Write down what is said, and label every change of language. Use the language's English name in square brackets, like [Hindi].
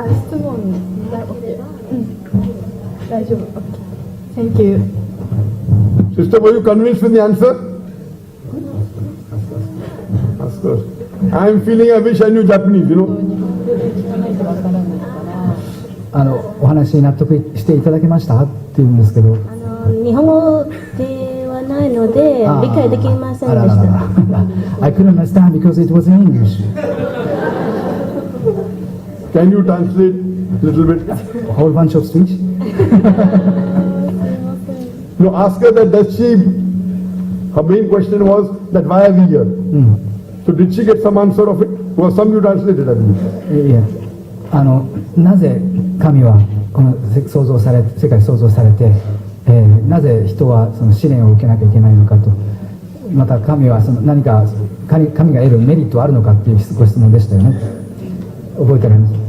[Japanese] 質問大丈夫。 [English] Thank you. Sister, were you convinced with the answer? Of course. I am feeling I wish I knew Japanese, you know. [Japanese] お話に納得していただけましたっていうんですけど、日本語ではないので理解できませんでした [English] I couldn't understand because it was in English. Can you translate a little bit? A whole bunch of speech. No, ask her that does she, her main question was that why are we here? So did she get some answer of it? Well, some you translated, I believe. [Japanese] いや、なぜ神はこの世界創造されて、なぜ人はその試練を受けなきゃいけないのかと、また神はその何か神が得るメリットはあるのかっていうご質問でしたよね。覚えておられます。